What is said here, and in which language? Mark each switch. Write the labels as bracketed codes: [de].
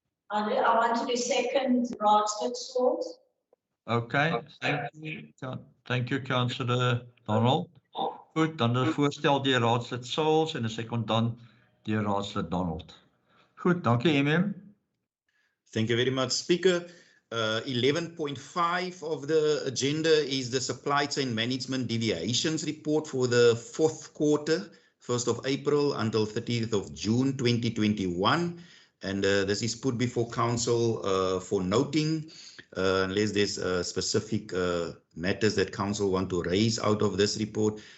[en] I want to do second Raadslid Souls. Okay, thank you Councillor Donald. [af] Goed, dan 'n voorstel deur raadslid Souls en 'n sekondant deur raadslid Donald. Goed, dankie MM. [en] Thank you very much, Speaker. 11.5 of the agenda is the supply chain management deviations report for the fourth quarter, 1st of April until 30th of June 2021. And this is put before council for noting, unless there's specific matters that council want to raise out of this report.